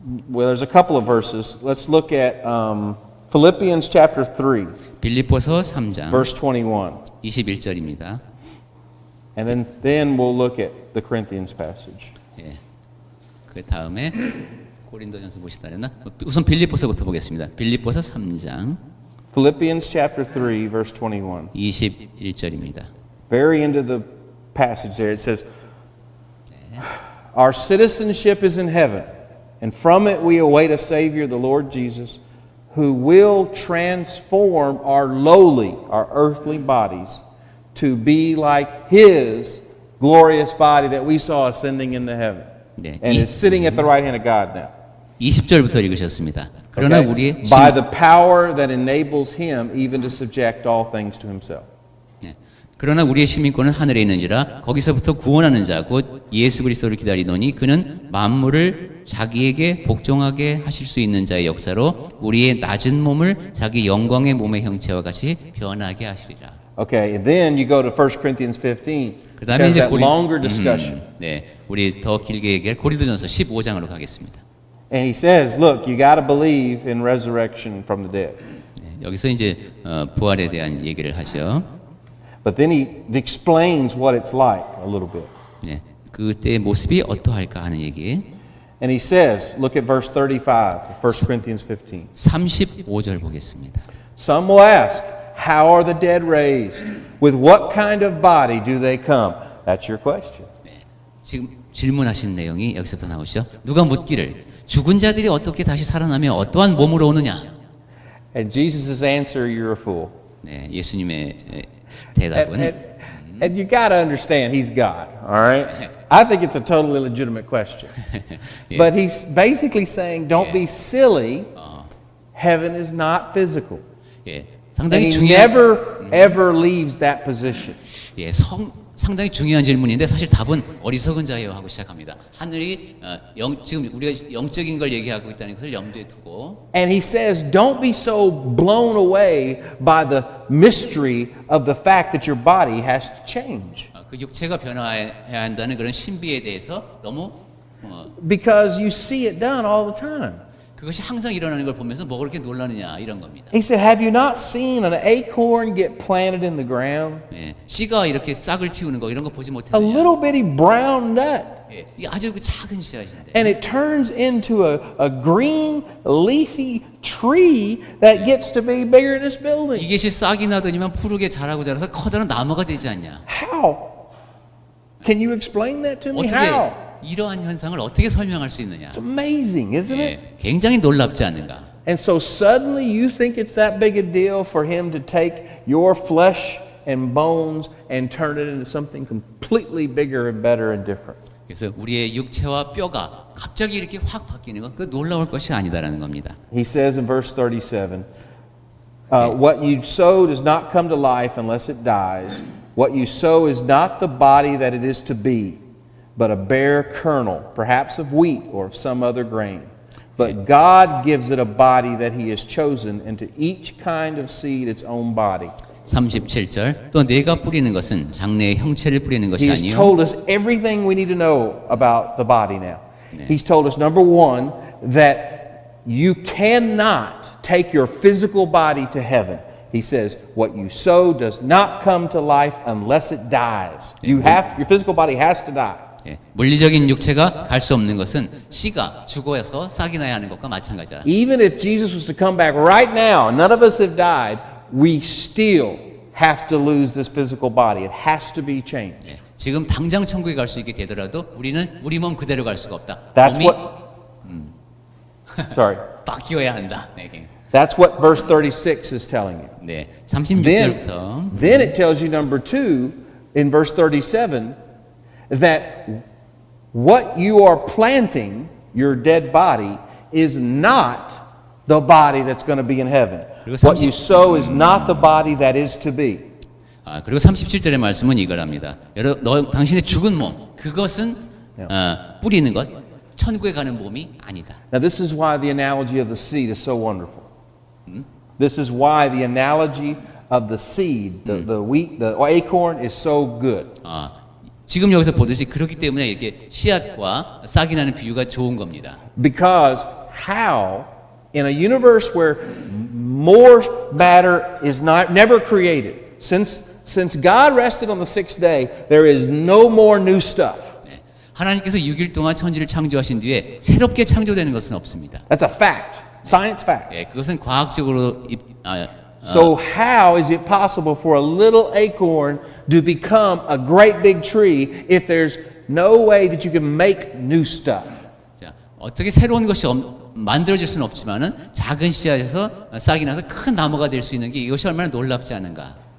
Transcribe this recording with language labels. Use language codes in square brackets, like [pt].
[en] Well, there's a couple of verses. Let's look at Philippians chapter 3, [ko] 빌립보서 3장 [en] verse 21. [ko] 21절입니다. [en] And then we'll look at the Corinthians passage. [ko] 예. 그 다음에 고린도전서 보시다 했나? 우선 빌립보서부터 보겠습니다. 빌립보서 3장 [en] Philippians chapter 3, verse 21. [ko] 21절입니다. [en] Very into the passage there, it says, Our citizenship is in heaven, and from it we await a Savior, the Lord Jesus, who will transform our lowly, our earthly bodies to be like His glorious body that we saw ascending into heaven, [ko] 네, [en] and is sitting at the right hand of God now. [ko] 20절부터 읽으셨습니다. 그러나 [en] Okay? [ko] 우리의 [en] By the power that enables Him even to subject all things to Himself. [ko] 그러나 우리의 시민권은 하늘에 있는지라 거기서부터 구원하는 자 곧 예수 그리스도를 기다리노니 그는 만물을 자기에게 복종하게 하실 수 있는 자의 역사로 우리의 낮은 몸을 자기 영광의 몸의 형체와 같이 변하게 하시리라. [en] Okay, and then you go to 1 Corinthians 15. It [ko] 그다음에 [en] has [ko] 이제 [en] that longer discussion. [ko] 네, 우리 더 길게 얘기할 고린도전서 15장으로 가겠습니다. [en] And he says, look, you got to believe in resurrection from the dead. [ko] 네, 여기서 이제 부활에 대한 얘기를 하죠. [en] But then he explains what it's like a little bit. [ko] 네, 그때의 모습이 어떠할까 하는 얘기. [en] And he says, look at verse 35 of 1 Corinthians 15. [ko] 35절 보겠습니다. [en] Some will ask, how are the dead raised? With what kind of body do they come? That's your question. [ko] 지금 질문하신 내용이 여기서부터 나오죠. 누가 묻기를 죽은 자들이 어떻게 다시 살아나며 어떠한 몸으로 오느냐? [en] And Jesus' answer, you're a fool. [ko] 네, 예수님의 대답은 [en] And you got to understand, he's God, all right? I think it's a totally legitimate question. Yeah. But he's basically saying, don't be silly. [ko] 어, [en] Heaven is not physical. [ko] 예, [en] And [ko] 상당히 [en] he [ko] 중요한 [en] never, ever leaves that position. [ko] 예, 상당히 중요한 질문인데 사실 답은 어리석은 자예요 하고 시작합니다. 하늘이 지금 우리가 영적인 걸 얘기하고 있다는 것을 염두에 두고 [en] And he says, don't be so blown away by the mystery of the fact that your body has to change. [ko] 그 육체가 변화해야 한다는 그런 신비에 대해서 너무 [en] Because you see it done all the time. [ko] 그것이 항상 일어나는 걸 보면서 뭐 그렇게 놀라느냐 이런 겁니다. [en] He said, have you not seen an acorn get planted in the ground? [ko] 예, 씨가 이렇게 싹을 틔우는 거 이런 거 보지 [en] A [ko] 못했느냐? [en] little bitty brown nut. [ko] 예, 이게 아주 그 작은 씨앗인데. [en] And it turns into a green, leafy tree that gets to be bigger than this building. [ko] 이것이 싹이 나더니만 푸르게 자라고 자라서 커다란 나무가 되지 않냐? [en] How? Can you explain that to me? How? [ko] 어떻게 이러한 현상을 어떻게 설명할 수 있느냐? [en] It's amazing, isn't it? [ko] 예, 굉장히 놀랍지 않는가? [en] And so suddenly you think it's that big a deal for him to take your flesh and bones and turn it into something completely bigger and better and different. [ko] 그래서 우리의 육체와 뼈가 갑자기 이렇게 확 바뀌는 건 그 놀라울 것이 아니다라는 겁니다. [en] He says in verse 37, what you sow does not come to life unless it dies. What you sow is not the body that it is to be, but a bare kernel, perhaps of wheat or of some other grain. But God gives it a body that He has chosen, and to each kind of seed its own body. [ko] 37절 또 내가 뿌리는 것은 장래의 형체를 뿌리는 것이 [en] He has [ko] 아니요 [en] told us everything we need to know about the body now. [ko] 네. [en] He's told us, number one, that you cannot take your physical body to heaven. He says, what you sow does not come to life unless it dies. Your physical body has to die. [ko] 예, 물리적인 육체가 갈 수 없는 것은 씨가 죽어서 싹이 나야 하는 것과 마찬가지다. [en] Even if Jesus was to come back right now, none of us have died, we still have to lose this physical body. It has to be changed. [ko] 예, 지금 당장 천국에 갈 수 있게 되더라도 우리는 우리 몸 그대로 갈 수가 없다. [en] That's [ko] 몸이 [en] what. Sorry. [ko] 바뀌어야 한다. 네, [en] That's what verse 36 is telling you. [ko] 네, [en] Then [ko] 36절부터 [en] it tells you, number two, in verse 37, that what you are planting, your dead body, is not the body that's going to be in heaven. [ko] 그리고 [en] What you sow is not the body that is to be. [ko] 그리고 37절의 말씀은 이거랍니다. 당신의 죽은 몸 그것은 뿌리는 것 천국에 가는 몸이 아니다. [en] Now, this is why the analogy of the seed is so wonderful. This is why the analogy of the seed, the wheat, the acorn is so good. [ko] 지금 여기서 보듯이 그렇기 때문에 이렇게 씨앗과 싹이 나는 비유가 좋은 겁니다. [en] Because how, in a universe where more matter is never created, since God rested on the sixth day, there is no more new stuff. [ko] 네, 하나님께서 6일 동안 천지를 창조하신 뒤에 새롭게 창조되는 것은 없습니다. [en] That's a fact, science fact. [ko] 예, 그것은 과학적으로 [en] So how is it possible for a little acorn to become a great big tree if there's no way that you can make new stuff? [ko] 자, 어떻게 새로운 것이 만들어질 수는 없지만은 작은 씨앗에서 싹이 나서 큰 나무가 될 수 있는 게 이것이 얼마나 놀랍지 않은가?